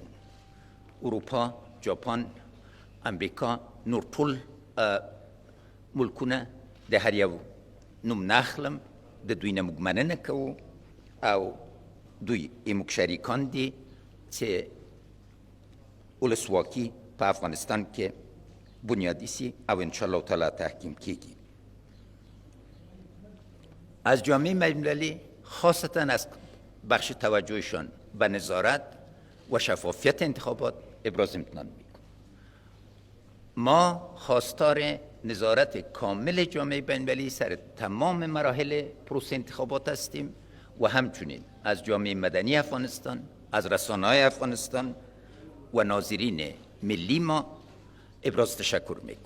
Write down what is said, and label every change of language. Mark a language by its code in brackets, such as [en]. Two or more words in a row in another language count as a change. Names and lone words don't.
[ps] اروپا، جاپان، امریکا، نور ټول ملکونه د هر یو نوم نه اخلم، د دوی نه موږ مننه کوو او دوی موږ شریکان دي چې ولسواکي په افغانستان کې بنیادی سي او [ar] انشاءالله تعالی [ps] تحکیم کیږي. [fa] از جامعه بین‌المللی خاصتا از بخش توجهشان به نظارت و شفافیت انتخابات ابراز امتنان میکنم. ما خواستار نظارت کامل جامعه بین‌المللی سر تمام مراحل پروسه انتخابات هستیم و همچنین از جامعه مدنی افغانستان، از رسانه‌های افغانستان و ناظرین ملی ما ابراز تشکر میکنیم.